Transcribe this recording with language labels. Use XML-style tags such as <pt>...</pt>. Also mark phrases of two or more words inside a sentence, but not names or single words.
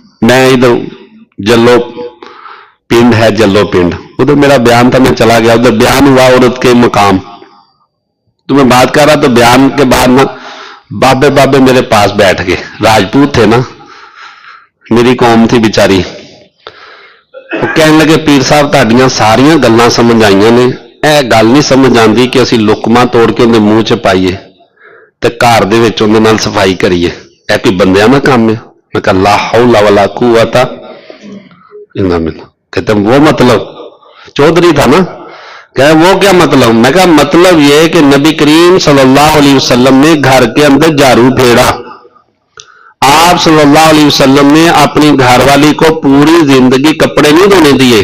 <ur>میں ادھر جلو پنڈ ہے, جلو پنڈ, ادھر میرا بیان تھا, میں چلا گیا, ادھر بیان ہوا عورت کے مقام. تو میں بات کر رہا تو بیان کے بعد نا بابے بابے میرے پاس بیٹھ گئے, راجپوت تھے نا, میری قوم تھی بیچاری. وہ کہنے لگے</ur> <pa>پیر صاحب تہاڈیاں ساریاں گلاں سمجھ آئیاں نے, اے گل نہیں سمجھ آندی کہ اسی لقمہ توڑ کے اندر منہ چ پائیے تے گھر دے وچ اندے نال صفائی کریے, اے کوئی بندیاں دا کام ہے.</pa> <ur>میں کہا</ur> <ar>لا حول ولا قوت الا باللہ.</ar> <ur>کہتے وہ مطلب چودھری تھا نا, کہ وہ کیا مطلب؟ میں کہا مطلب یہ کہ نبی کریم صلی اللہ علیہ وسلم نے گھر کے اندر جھاڑو پھیرا. آپ صلی اللہ علیہ وسلم نے اپنی گھر والی کو پوری زندگی کپڑے نہیں دھونے دیے.</ur>